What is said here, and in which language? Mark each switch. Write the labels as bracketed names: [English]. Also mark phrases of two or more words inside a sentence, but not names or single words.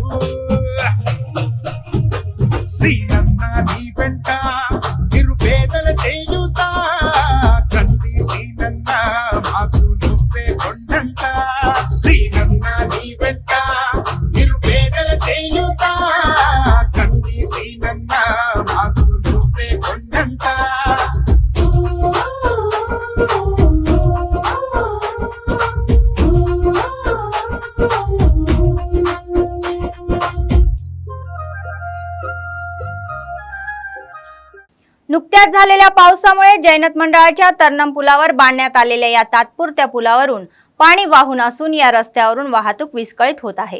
[Telugu] సీనన్న నీ వెంట నిరుపేదల చేయుతా కంది సీనన్న మాకు నువ్వే కొండంట సీనన్న నీ వెంట నిరుపేదల చేయుతా కంది సీనన్న మాకు నువ్వే కొండంట. [Marathi] नुकत्याच झालेल्या पावसामुळे जैनत मंडळाच्या तरनाम पुलावर बांधण्यात आलेल्या या तात्पुरत्या पुलावरून पाणी वाहून असून या रस्त्यावरून वाहतूक विस्कळीत होत आहे.